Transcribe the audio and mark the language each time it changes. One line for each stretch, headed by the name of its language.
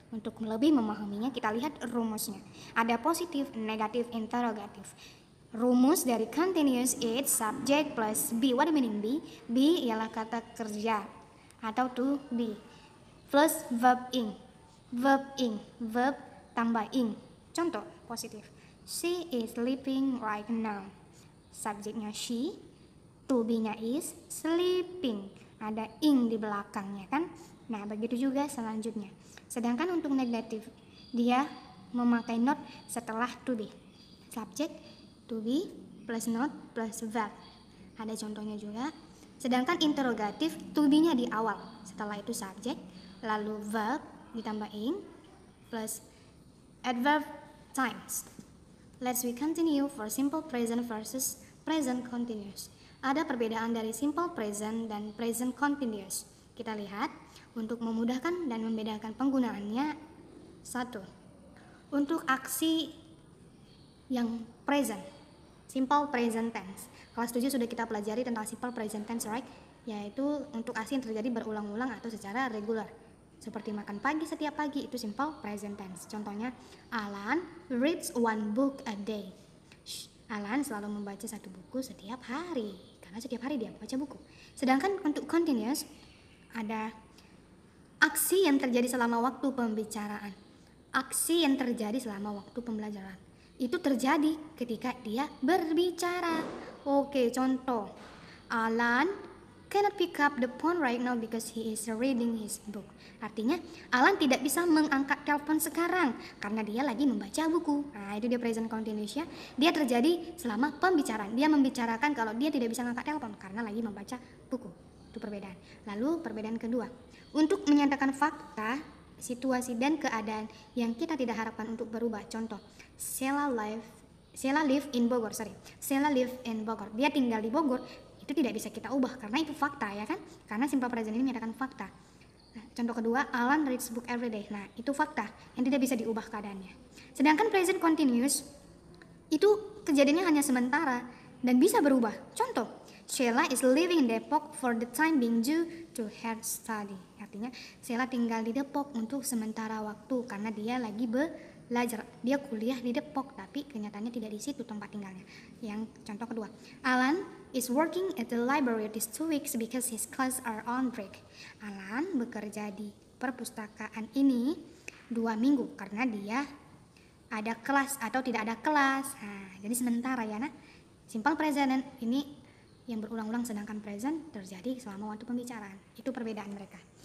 Indonesian: Untuk lebih memahaminya, kita lihat rumusnya.
English: Ada positif, negatif, interrogatif. Rumus dari continuous is subject plus be. What do you meaning be?
Indonesian: Be ialah kata kerja atau to be plus verb ing. Verb tambah ing. Contoh positif.
English: She is sleeping right now.
Indonesian: Subjeknya she, to be-nya is sleeping. Ada ing di belakangnya kan? Nah, begitu juga selanjutnya. Sedangkan untuk negatif, dia memakai not setelah to be. Subjek to be plus not plus verb. Ada contohnya juga. Sedangkan interrogatif, to be-nya di awal. Setelah itu subjek, lalu verb ditambah ing plus adverb times.
English: Let's we continue for simple present versus present continuous.
Indonesian: Ada perbedaan dari simple present dan present continuous. Kita lihat untuk memudahkan dan membedakan penggunaannya. 1. Untuk aksi yang present, simple present tense. Kelas 7 sudah kita pelajari tentang simple present tense, right? Yaitu untuk aksi yang terjadi berulang-ulang atau secara regular. Seperti makan pagi setiap pagi, itu simple present tense.
English: Contohnya, Alan reads one book a day.
Indonesian: Alan selalu membaca satu buku setiap hari, karena setiap hari dia membaca buku. Sedangkan untuk continuous, ada aksi yang terjadi selama waktu pembicaraan. Aksi yang terjadi selama waktu pembelajaran. Itu terjadi ketika dia berbicara. Oke, contoh.
English: Alan cannot pick up the phone right now because he is reading his book.
Indonesian: Artinya, Alan tidak bisa mengangkat telepon sekarang karena dia lagi membaca buku. Nah, itu dia present continuous ya. Dia terjadi selama pembicaraan. Dia membicarakan kalau dia tidak bisa mengangkat telepon karena lagi membaca buku. Itu perbedaan. Lalu perbedaan kedua. Untuk menyatakan fakta, situasi dan keadaan yang kita tidak harapkan untuk berubah.
English: Contoh, Sheila live in Bogor.
Indonesian: Sheila live in Bogor. Dia tinggal di Bogor. Itu tidak bisa kita ubah karena itu fakta ya kan? Karena simple present ini menyatakan fakta.
English: Nah, contoh kedua, Alan reads book every day.
Indonesian: Nah, itu fakta yang tidak bisa diubah keadaannya. Sedangkan present continuous itu kejadiannya hanya sementara dan bisa berubah.
English: Contoh, Sheila is living in Depok for the time being due to her study.
Indonesian: Artinya, Sheila tinggal di Depok untuk sementara waktu karena dia lagi belajar. Dia kuliah di Depok, tapi kenyataannya tidak di situ tempat tinggalnya.
English: Yang contoh kedua, Alan is working at the library these 2 weeks because his class are on break.
Indonesian: Alan bekerja di perpustakaan ini 2 minggu karena dia ada kelas atau tidak ada kelas. Nah, jadi sementara ya. Nah, simple present ini yang berulang-ulang, sedangkan present terjadi selama waktu pembicaraan. Itu perbedaan mereka.